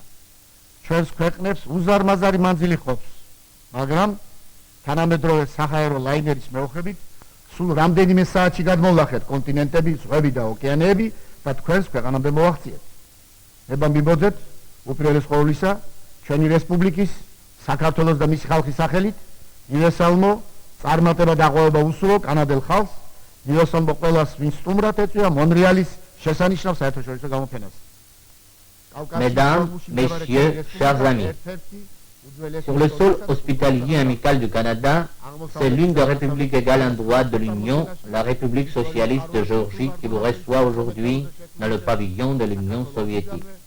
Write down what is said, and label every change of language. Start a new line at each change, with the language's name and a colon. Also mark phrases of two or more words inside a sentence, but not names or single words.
Georgian: ჩვენს ქვეყნებს უზარმაზარი მანძილი ყოფს, მაგრამ თანამედროვე საჰაერო ლაინერის მეოხებით სულ რამდენიმე საათში გადმოვლახეთ კონტინენტები, ზღვები და ოკეანეები და თქვენს ქვეყანამდე მოვაღწიეთ. ნება მიბოძეთ უპირველეს ყოვლისა ჩვენი რესპუბლიკის საქართველოს და მისი ხალხის სახელით ივესალმო წარმატება და აყვავება უსურვო კანადელ ხალხს, ივესალმო ყველას ვინც სტუმრად ეწვია მონრეალის შესანიშნავ საერთაშორისო გამოფენას.
French: Mesdames, Messieurs, chers amis, sur le sol hospitalier amical du Canada, c'est l'une des républiques égales en droit de l'Union, la République socialiste de Géorgie, qui vous reçoit aujourd'hui dans le pavillon de l'Union soviétique.